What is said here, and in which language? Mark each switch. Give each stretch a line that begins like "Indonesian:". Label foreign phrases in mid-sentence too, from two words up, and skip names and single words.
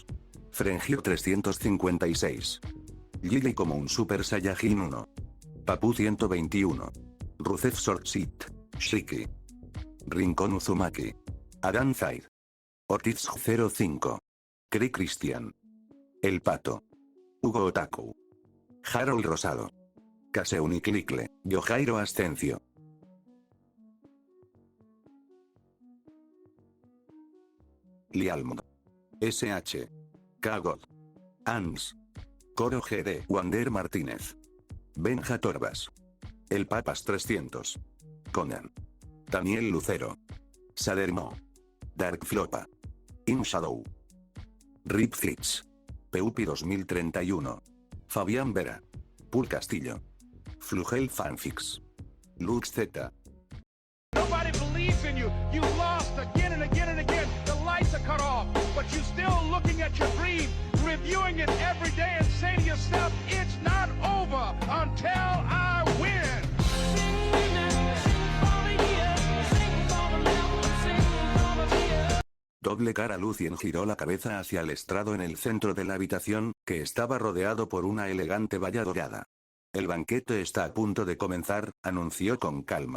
Spanish: Frengir 356. Lily como un Super Saiyajin 1. Papu 121. Rusev Sortsit. Shiki. Rincón Uzumaki. Adan Zaid. Ortiz 05. Cri Cristian. El Pato. Hugo Otaku. Harold Rosado. Caseuniclicle. Yojairo Ascencio. Lialmo. SH. Kagod. Ans. Coro GD. Wander Martínez. Benja Torbas. El Papas 300. Conan. Daniel Lucero. Salermo. Dark Flopa. In Shadow. Rip Fritz. Peupi 2031. Fabián Vera. Pul Castillo. Flugel Fanfix. Lux Z.
English: Nobody believes in you. You lost again and again and again. The lights are cut off, but you're still looking at your dream, reviewing it every day and saying to yourself, it's not over until I win.
Spanish: Doble cara. Lucien giró la cabeza hacia el estrado en el centro de la habitación, que estaba rodeado por una elegante valla dorada. El banquete está a punto de comenzar, anunció con calma.